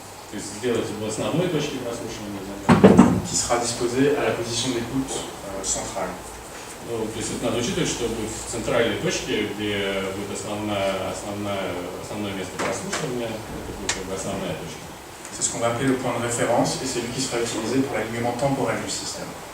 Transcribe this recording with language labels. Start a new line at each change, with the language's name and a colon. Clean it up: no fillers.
Russian: То есть сделать в основной точке прослушивания замера.
French: Qui sera disposé à la position d'écoute centrale.
Russian: То есть это надо учитывать, что будет в центральной точке, где будет основное место прослушивания, это будет как бы основная точка.
French: C'est ce qu'on va appeler le point de référence et c'est lui qui sera utilisé pour l'alignement temporel du système.